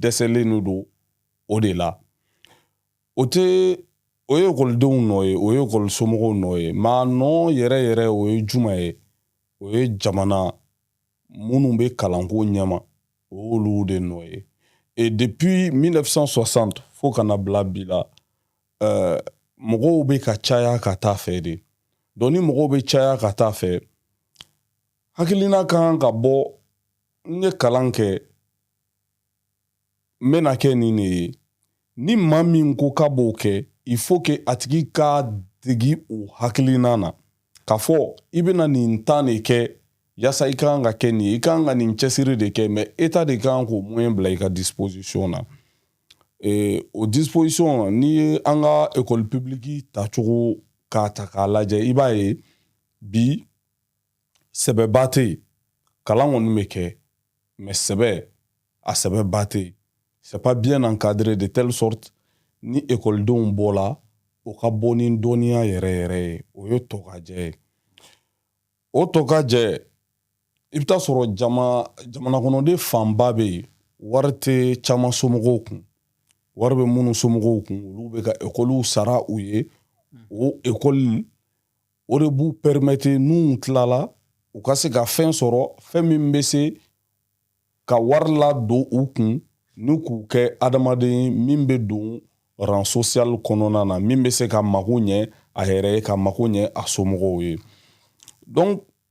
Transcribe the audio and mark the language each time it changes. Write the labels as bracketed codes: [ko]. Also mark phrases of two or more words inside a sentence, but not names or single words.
[bm] dɛsɛlen don o de la o ye ekɔlidenw nɔ ye o ye ekɔlisomɔgɔw nɔ ye mais a nɔ yɛrɛ yɛrɛ o ye jumɛn ye o ye jamana minnu bɛ kalanko ɲɛma o y'olu de nɔ ye [fr] et depuis [bm] 1960 fo ka na bila bi la mɔgɔw bɛ ka caya ka taa fɛ de donc ni mɔgɔw bɛ caya ka taa fɛ hakilina kan ka bɔ n ye kalan kɛ n bɛna kɛ nin de ye ni maa min ko k'a b'o kɛ [fr] il faut que [bm] a tigi ka degi o hakilina na k'a fɔ i bɛna nin tan de kɛ yaasa i kan ka kɛ nin ye i kan ka nin cɛsiri de kɛ mais état de kan k'o moyen bila i ka disposition na o disposition n'i ye an ka [fr] école publique [bm] tacogo k'a ta k'a lajɛ i b'a ye bi sɛbɛba tɛ yen kalan kɔni bɛ kɛ mais a sɛbɛba tɛ yen [fr] c'est pas bien encadré de telle sorte [bm] ni ekɔlidenw bɔla o ka bɔ ni dɔnniya yɛrɛ yɛrɛ ye o ye tɔkajɛ ye o tɔkajɛ i bɛ taa sɔrɔ jamana kɔnɔden fanba bɛ yen wari tɛ caman somɔgɔw kun wari bɛ minnu somɔgɔw kun olu bɛ ka ekɔliw sara u ye o ekɔli o de b'u permettre n'u tilala u ka se ka fɛn sɔrɔ fɛn min bɛ se ka wari ladon u kun ni k'u kɛ adamaden min bɛ don [fr] rang social [bm] kɔnɔna na min bɛ se ka mago ɲɛ a yɛrɛ ye ka mago ɲɛ a somɔgɔw ye donc